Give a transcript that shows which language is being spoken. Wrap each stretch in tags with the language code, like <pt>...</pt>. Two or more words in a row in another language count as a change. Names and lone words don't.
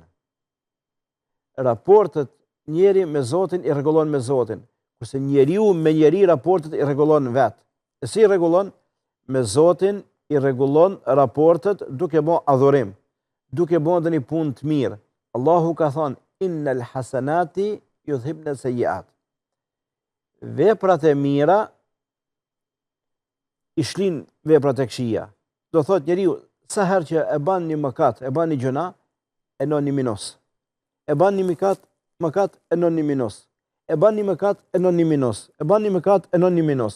<sq>Raportet njeri me Zotin i rregullon me Zotin, kurse njeriu me njeri raportet i rregullon vetë. E si i rregullon? Me Zotin i rregullon raportet duke bën adhurim, duke bën një punë të mirë. Allahu ka thënë</sq> <ar>إن الحسنات يذهبن السيئات.</ar> <sq>Veprat e mira i shlin veprat e këqija. Do thot njeriu, sa herë që e bën një mëkat, e bën një gjuna, e non një minus. E bën një mëkat, e non një minus. E bën një mëkat, e non një minus. E bën një mëkat, e non një minus.</sq>